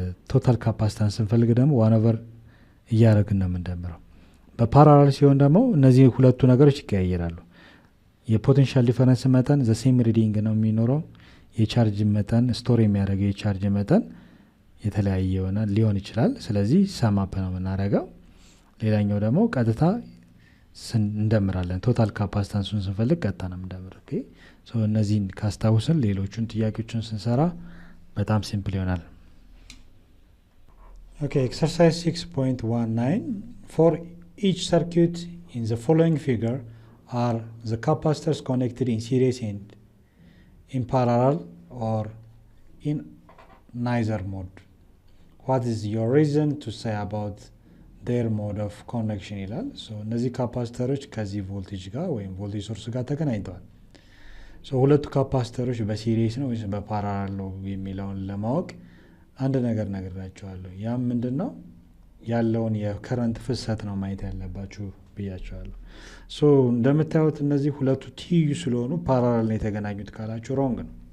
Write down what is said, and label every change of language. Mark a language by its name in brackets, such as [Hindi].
[Amharic] ቶታል ካፓሲታንስ ስንፈልግ ደግሞ 1 ኦቨር እያደረግን ነው የምንደምረው። በፓራላል ሲሆን ደግሞ እነዚህ ሁለቱ ነገሮች ይቀያየራሉ። የፖቴንሻል ዲፈረንስ መጠን [English] ዘ ሴም ሪዲንግ [Amharic] ነው የሚኖረው የቻርጅ መጠን ስቶር የሚያደርገው የቻርጅ መጠን የተለያየ ይሆናል ሊሆን ይችላል። ስለዚህ ሰማፕ ነው የምናደርገው። ሌላኛው ደግሞ ቀጥታ እንደምራለን ቶታል ካፓሲታንሱን ስንፈልግ ቀጥታ ነው የምንደምረው። ኦኬ ሶ እነዚህን ካስታውስን ሌሎቹን ጥያቄዎችን ስንሰራ በጣም ሲምፕል ይሆናል። [English] Okay, exercise 6.19. For each circuit in the following figure are the capacitors connected in series and in parallel or in neither mode. What is your reason to say about their mode of connection [Amharic] ይላል። እነዚህ ካፓስተሮች ከዚህ ቮልቴጅ ጋር ወይም ቮልቴጅ ሶርስ ጋር ተገናኝተዋል። ሁለቱ ካፓስተሮች በሲሪስ ነው ወይስ በፓራላል ነው የሚለውን ለማወቅ አንድ ነገር ነግራችኋለሁ። ያም ምንድነው ያለውን የከረንት ፍሰት ነው ማየት ያለባችሁ ብያችኋለሁ። እንደምታዩት እነዚህ ሁለቱ ትይዩ ስለሆኑ ፓራላል ነው የተገናኙት ካላችሁ ሮንግ ነው።